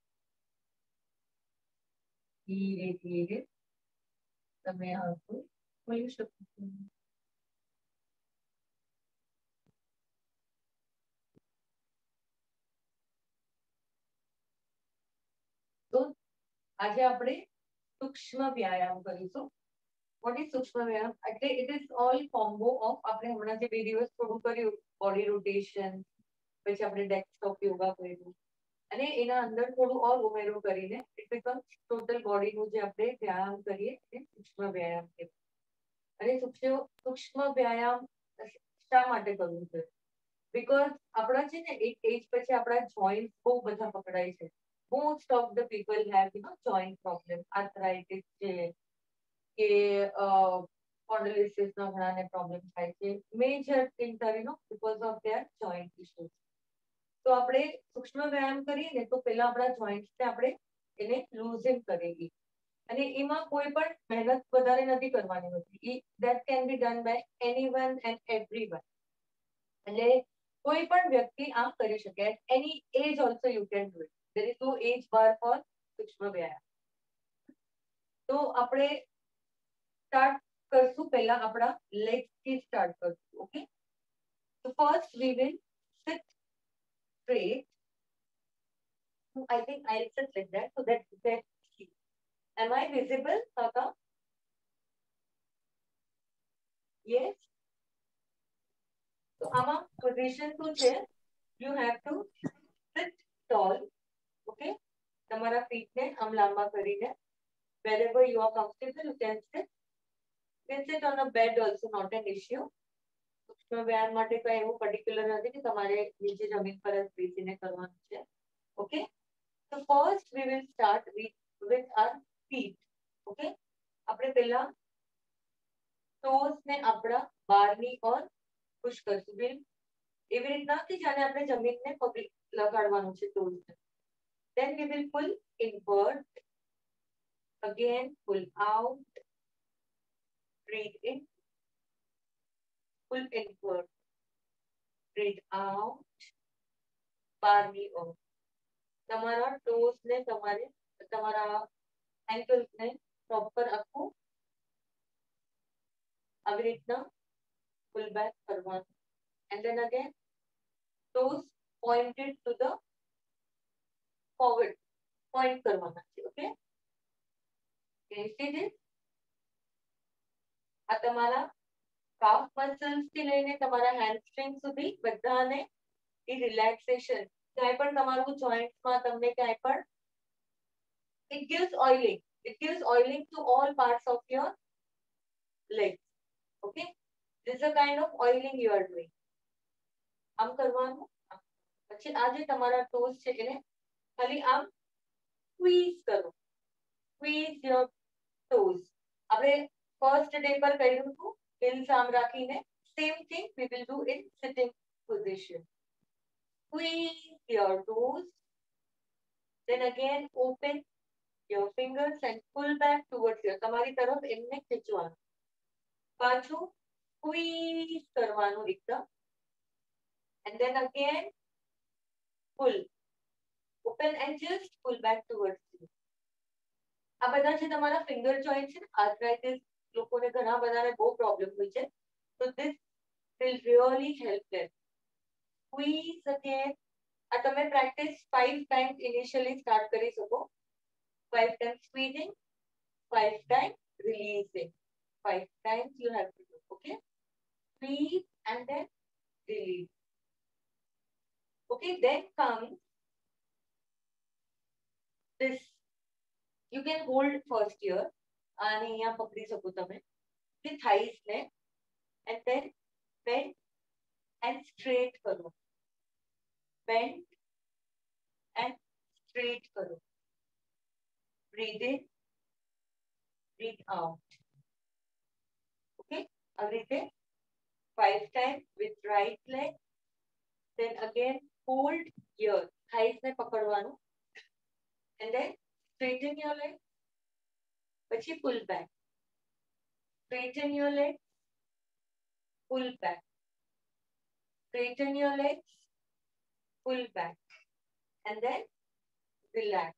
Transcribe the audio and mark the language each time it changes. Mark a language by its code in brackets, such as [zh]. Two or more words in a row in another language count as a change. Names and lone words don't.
[gu] ધીરે ધીરે તમે આંખો ખોલી શકો છો. તો આજે આપણે સૂક્ષ્મ વ્યાયામ કરીશું. [en] What is [gu] સૂક્ષ્મ વ્યાયામ? એટલે [en] it is all combo of [gu] આપણે હમણાં જે 2 દિવસ થોડું કર્યું બોડી રોટેશન, પછી આપણે ડેસ્કટોપ યોગા કર્યું અને એના અંદર થોડું ઓર ઉમેરો કરીને [en] it becomes total [gu] બોડીનું જે આપણે વ્યાયામ કરીએ એ સૂક્ષ્મ વ્યાયામ કહેવાય. અને સૂક્ષ્મ વ્યાયામ શા માટે કરવું છે? બીકોઝ આપણા છે ને એક એજ પછી આપણા જોઈન્ટ બહુ બધા પકડાય છે. [en] most of the people have joint problem, [gu] arthritis છે કે spondylosis નો ઘણાને problem થાય છે. [en] Major things are because of their joint issues. [gu] તો આપણે સૂક્ષ્મ વ્યાયામ કરીએ ને તો પહેલા આપણા જોઈન્ટ્સ ને આપણે એને લૂઝન કરીએ અને એમાં કોઈ પણ મહેનત વધારે નથી કરવાની હોતી. [en] that can be done by anyone and everyone. [gu] એટલે કોઈ પણ વ્યક્તિ આ કરી શકે. [en] at any age also you can do it. there is no age bar for [gu] સૂક્ષ્મ વ્યાયામ. તો આપણે સ્ટાર્ટ કરશું પહેલા આપણા લેગ્સ થી સ્ટાર્ટ કરશું. ઓકે, [en] so first we will sit straight. I think I'll sit like that so that you can see. Am I visible, Tata? Yes. [gu] So આમાં position શું છે? [en] You have to sit tall. Okay. [gu] તમારા feet ને આમ લાંબા કરીને. [en] Wherever you are comfortable, you can sit. You can sit on a bed also, not an issue. [gu] સૂક્ષ્મ વ્યાયામ માટે કઈ એવું પર્ટિક્યુલર નથી કે તમારે નીચે જમીન પર જ બેસીને કરવાનું છે. [en] Okay. So first we will start with our feet. [gu] Okay. આપણે પહેલા toes ને આપણા બારની ઓર પુશ કરશું. એવી રીતના કે જાણે આપણે જમીનને પગ લગાડવાનું છે toes ને. [en] Then we will pull inward. Again pull out. Breathe in. Pull inward. Breathe out. [gu] બારની ઓર. તમારા toes ને તમારા ankles ને proper આખું આવી રીતના [en] pull back [gu] કરવાનું. [en] And then again toes pointed to the forward. [gu] Point કરવાના છે. [en] Okay, can you see this? [gu] આ તમારા [en] calf muscles [gu] થી લઈને તમારા hamstring સુધી બધાને એ relaxation. ક્યાંય પણ તમારું joints માં તમને ક્યાંય પણ [en] it gives oiling. It gives oiling to all parts of your legs. Okay, this is a kind of oiling you are doing. [gu] આમ કરવાનું. પછી આ જે તમારા toes છે એને ખાલી આમ squeeze કરો. [en] Squeeze your toes. [gu] આપણે [en] first day [gu] પર કર્યું હતું heels આમ રાખીને. [en] Same thing we will do in sitting position. Squeeze your toes. Then again open your fingers and pull back towards your [gu] તમારી તરફ એમને ખેંચવાનું. પાછું squeeze કરવાનું એકદમ. [en] And then again pull. Open and just pull back towards you. [gu] આ બધા જે તમારા [en] finger joint [gu] છે, arthritis લોકોને ઘણા બધાને બહુ problem હોય છે. [en] So this will really help them. Squeeze again. [gu] આ તમે [en] practice 5 times initially start [gu] કરી શકો. [en] 5 times squeezing, 5 times releasing. 5 times you have to do. Okay, squeeze and then release. Okay, then comes this. You can hold first here [gu] અને અહીંયા પકડી શકો તમે. [en] The thighs ને and then bend and straight કરો. Bend and straight કરો. Breathe in, breathe out. Okay, [gu] આવી રીતે [en] 5 times with right leg. Then again hold here. Thighs [gu] ને પકડવાનું. [en] And then straighten your leg. પછી pull back. Straighten your legs. Pull back. Straighten your legs. Pull back. And then relax.